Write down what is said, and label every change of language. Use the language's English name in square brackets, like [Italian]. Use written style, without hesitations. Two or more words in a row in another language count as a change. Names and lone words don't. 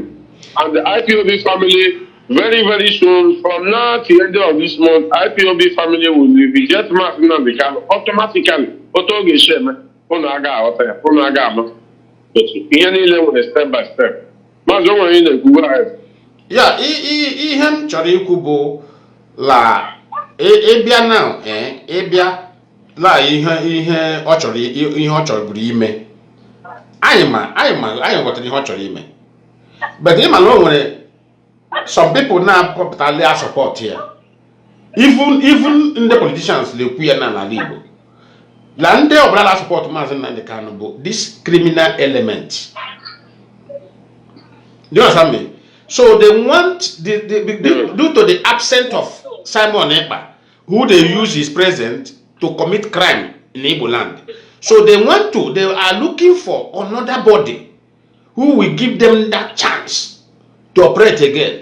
[English] And the IPOB family, very, very soon, from now to the end of this month, IPOB family will reject Mazi Nnamdi Kanu automatically. Step by step. Yeah, [Igbo] ihe m chọrọ ikwu bụ la ebia now ebia la ihe ọ chọrọ buru ime anyị ghọtara ihe ọ chọrọ ime but ịma na o nwere [English] some people [Igbo] na-apụtali a support ya even ndị politicians na-ekwu ya n'ala Igbo la ndị ọbụla na support Mazi Nnamdi Kanu bụ [English] this criminal element. Do you understand me? So they want due to the absence of Simon Ekpa, who they use his presence to commit crime in Igbo land. So they are looking for another body who will give them that chance to operate again.